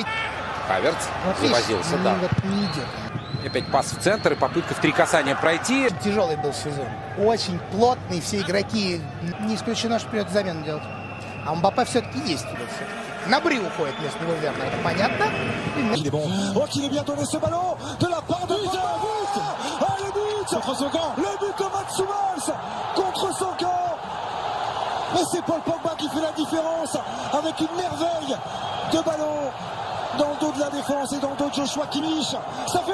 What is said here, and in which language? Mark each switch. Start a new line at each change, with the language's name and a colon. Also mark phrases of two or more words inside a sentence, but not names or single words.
Russian: Хаверц завозился, да. Не идет. Опять пас в центр и попытка в три касания пройти. Тяжелый был сезон. Очень плотный. Все игроки. Не исключено, что придется замену делать. А Мбаппе все-таки есть туда все-таки. Набри уходит вместо него, верно. Это понятно.
French: Il est bon. Oh, qu'il est bien donné ce ballon de la part de Pogba. Ah, le but contre son camp. Le but de Mats Hummels contre son camp. Mais c'est Paul Pogba qui fait la différence avec une merveille de ballon dans le dos de la défense et dans le dos de Joshua Kimmich.